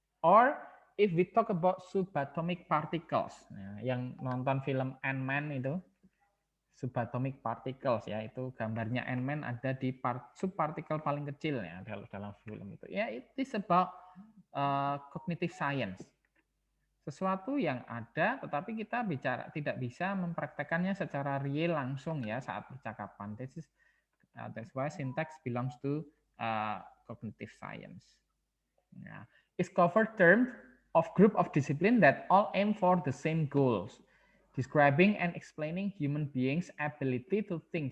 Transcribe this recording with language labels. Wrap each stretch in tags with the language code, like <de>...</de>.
<en>Or if we talk about subatomic particles,</en> <id>yang nonton film Ant-Man itu, subatomic particles ya, itu gambarnya Ant-Man ada di subpartikel paling kecil ya dalam film itu.</id> <en>Ya, it is about cognitive science.</en> <id>Sesuatu yang ada tetapi kita tidak bisa mempraktekannya secara real langsung ya saat percakapan.</id> <en>That's why syntax belongs to cognitive science. Yeah. It's covered term of group of discipline that all aim for the same goals, describing and explaining human beings' ability to think.</en>